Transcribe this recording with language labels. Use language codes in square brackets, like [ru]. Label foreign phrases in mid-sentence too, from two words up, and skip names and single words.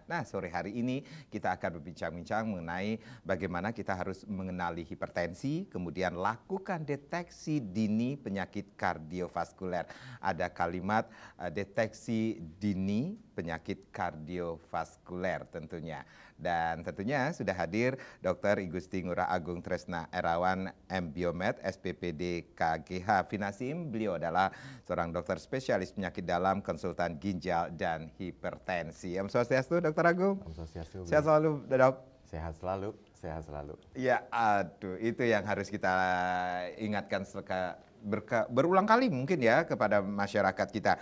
[id] Nah, sore hari ini kita akan berbincang-bincang mengenai bagaimana kita harus mengenali hipertensi, kemudian lakukan deteksi dini penyakit kardiovaskuler. Ada kalimat deteksi dini penyakit kardiovaskuler tentunya. Dan tentunya sudah hadir Dr. I Gusti Ngurah Agung Tresna Erawan M. Biomed, SPPD KGH Finasim. Beliau adalah seorang dokter spesialis penyakit dalam, konsultan ginjal dan hipertensi. [sa] Om Swastiastu, Dr. Agung. Om Swastiastu. [id] Sehat selalu, Dok. Sehat selalu, sehat selalu. Ya, aduh, itu yang harus kita ingatkan berulang kali mungkin ya kepada masyarakat kita.